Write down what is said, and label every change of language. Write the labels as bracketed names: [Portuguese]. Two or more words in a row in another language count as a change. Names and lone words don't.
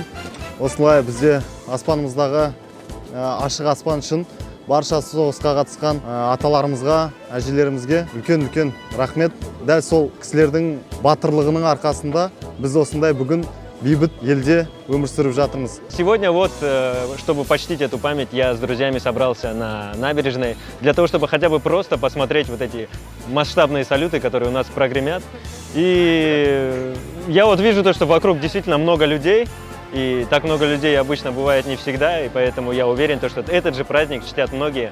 [Kazakh] Осылай бізде аспанымыздағы ашық аспан үшін барша соғысқа қатысқан аталарымызға, әжелерімізге үлкен рахмет. Дәл сол кісілердің батырлығының арқасында біз осындай бүгін бейбіт елде өмір сүріп жатырмыз. [Russian] Сегодня вот, чтобы почтить эту память, я с друзьями собрался на набережной, для того, чтобы хотя бы просто посмотреть вот эти масштабные салюты, которые у нас прогремят. И я вот вижу то, что вокруг действительно много людей, и так много людей обычно бывает не всегда, и поэтому я уверен, что этот же праздник чтят многие.